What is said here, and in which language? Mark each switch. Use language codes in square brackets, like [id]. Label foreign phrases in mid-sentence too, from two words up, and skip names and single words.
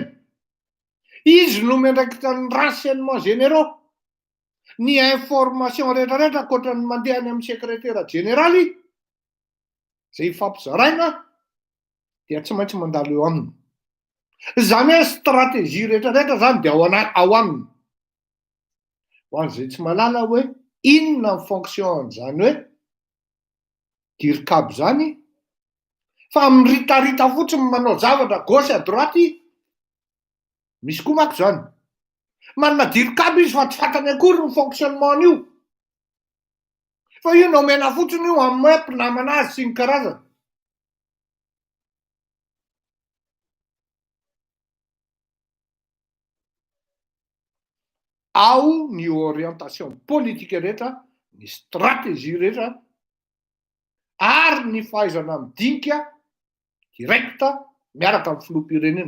[mg] Izy no miandraikitra ny [fr] renseignements généraux, [mg] ny information rehetrarehetra ankoatra ny mandeha any amin'ny [fr] secrétaire généraly, [mg] zay fampizaraina dia tsy maintsy mandalo eo aminy. Zany hoe stratégie rehetrarehetra zany dia ao aminy. Ho an'izay tsy malala hoe inona ny fonction an'izany hoe dirikabo zany, fa miritarita fotsiny manao zavatra [fr] gauche à droite, [mg] misy koa mako zany. Manana dirikabo izy fa tsy fantany akory ny fonctionnement io. Fa io no omena fotsiny io amin'ny mpinamana azy sy ny karazany. Ao ny [fr] orientation politique [mg] rehetra, ny stratégie rehetra, ary ny fahaizana midinika direkta miaraka amin'ny filoham-pirenena.